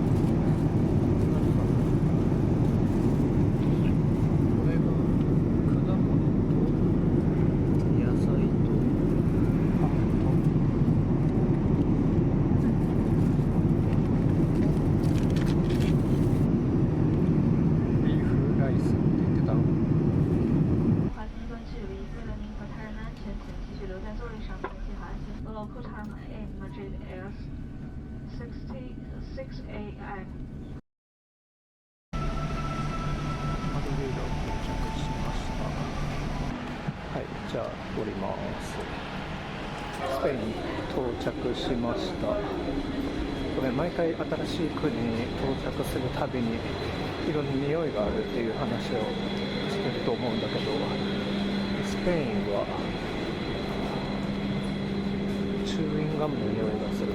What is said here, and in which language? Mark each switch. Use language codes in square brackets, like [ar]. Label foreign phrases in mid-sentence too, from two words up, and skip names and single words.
[ja] これが果物と野菜とパンとビーフライスって言ってた。 [zh] 划线段距离，为了您和他人的安全，请继续留在座位上，并系好安全带。 [en] Local time in Madrid is 6 a.m. [ja] マドリード到着しました。はい、じゃあ降ります。スペインに到着しました。これ毎回新しい国に到着するたびにいろんな匂いがあるっていう話をしてると思うんだけど、スペインはチューインガムの匂いがする。